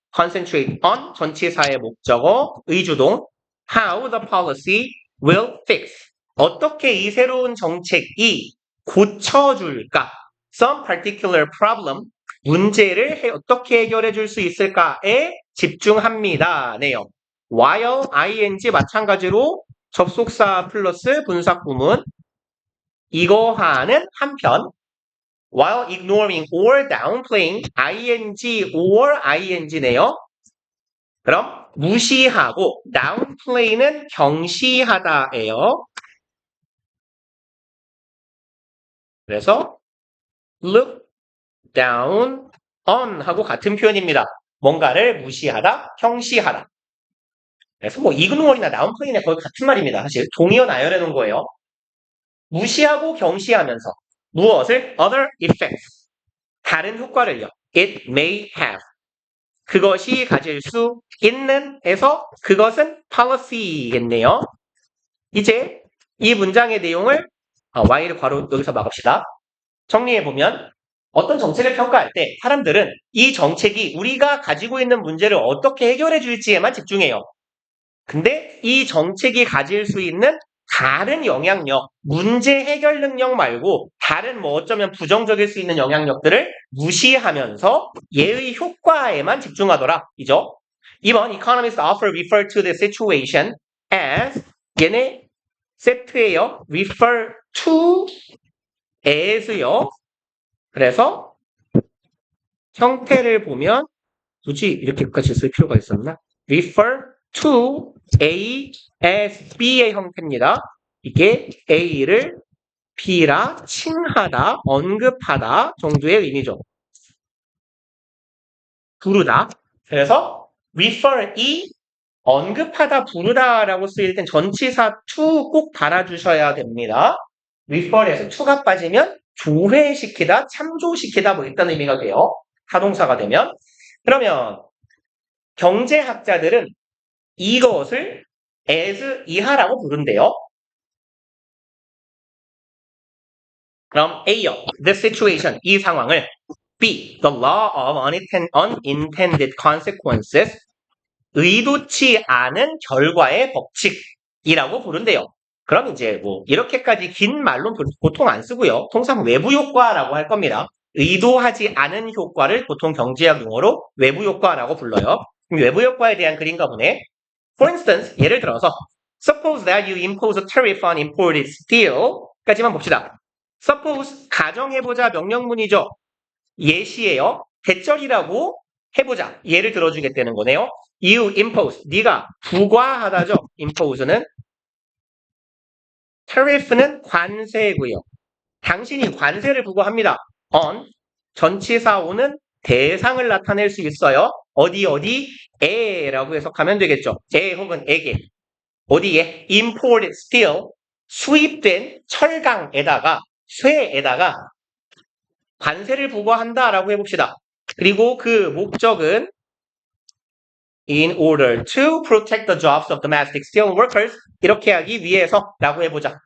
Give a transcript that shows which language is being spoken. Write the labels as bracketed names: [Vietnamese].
[English] concentrate on [Korean] 전치사의 목적어 의주동 [English] how the policy will fix [Korean] 어떻게 이 새로운 정책이 고쳐줄까 [English] some particular problem [Korean] 문제를 어떻게 해결해 줄 수 있을까에 집중합니다. 네요. [English] while ing [Korean] 마찬가지로 접속사 플러스 분사 구문 이거하는 한편 [English] while ignoring or downplaying ing or ing네요. [Korean] 그럼 무시하고 downplay는 경시하다예요. 그래서 look down on 하고 같은 표현입니다. 뭔가를 무시하다, 경시하다. 그래서 뭐 ignore이나 downplay는 거의 같은 말입니다. 사실 동의어 나열해 놓은 거예요. 무시하고 경시하면서 무엇을? [English] other effects. [Korean] 다른 효과를요. [English] it may have. [Korean] 그것이 가질 수 있는 에서 그것은 policy겠네요. 이제 이 문장의 내용을 Y를 괄호 여기서 막읍시다. 정리해보면 어떤 정책을 평가할 때 사람들은 이 정책이 우리가 가지고 있는 문제를 어떻게 해결해 줄지에만 집중해요. 근데 이 정책이 가질 수 있는 다른 영향력, 문제 해결 능력 말고 다른 뭐 어쩌면 부정적일 수 있는 영향력들을 무시하면서 얘의 효과에만 집중하더라. 이죠? [English] 2번 Economists often refer to the situation as [Korean] 얘네 세트예요. [English] refer to as요. [Korean] 그래서 형태를 보면 굳이 이렇게까지 쓸 필요가 있었나? refer to A as B의 형태입니다. 이게 A를 B라 칭하다, 언급하다 정도의 의미죠. 부르다. 그래서 refer이 언급하다, 부르다라고 쓰일 땐 전치사 to 꼭 달아주셔야 됩니다. refer에서 to가 빠지면 조회시키다, 참조시키다 뭐 이런 의미가 돼요. 타동사가 되면. 그러면 경제학자들은 이것을 as 이하라고 부른대요. 그럼 A요. The situation, 이 상황을 B. [English] The law of unintended consequences [Korean] 의도치 않은 결과의 법칙이라고 부른대요. 그럼 이제 뭐 이렇게까지 긴 말로 보통 안 쓰고요. 통상 외부 효과라고 할 겁니다. 의도하지 않은 효과를 보통 경제학 용어로 외부 효과라고 불러요. 그럼 외부 효과에 대한 글인가 보네. [English] For instance, [Korean] 예를 들어서 [English] Suppose that you impose a tariff on imported steel까지만 봅시다. [Korean] Suppose 가정해보자 명령문이죠. 예시예요. 대절이라고 해보자. 예를 들어주겠다는 거네요. [English] You impose, [Korean] 네가 부과하다죠. impose는 tariff는 관세고요. 당신이 관세를 부과합니다. on 전치사오는 대상을 나타낼 수 있어요. 어디에라고 해석하면 되겠죠. 에 혹은 에게 어디에 [English] imported steel [Korean] 수입된 철강에다가 쇠에다가 관세를 부과한다라고 해봅시다. 그리고 그 목적은 [English] in order to protect the jobs of domestic steel workers [Korean] 이렇게 하기 위해서라고 해보자.